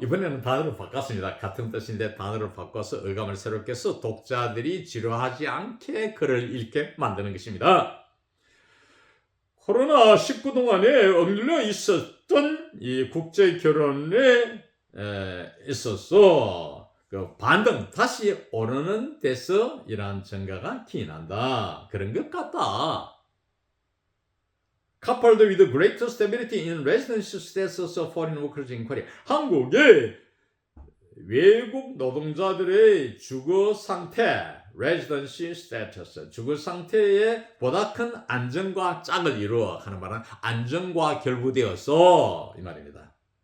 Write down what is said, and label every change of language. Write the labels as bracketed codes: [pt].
[ko] 이번에는 단어를 바꿨습니다. 같은 뜻인데 단어를 바꿔서 어감을 새롭게 해서 독자들이 지루하지 않게 글을 읽게 만드는 것입니다. 코로나19 동안에 억눌려 있었던 이 국제 결혼에 있어서 그 반등 다시 오르는 데서 이러한 증가가 기인한다. 그런 것 같다. [en] coupled with greater stability in residency status of foreign workers in Korea. [ko] 한국의 외국 노동자들의 주거 상태, residency status, 주거 상태에 보다 큰 안정과 짝을 이루어 하는 말은 안정과 결부되어서 이 말입니다.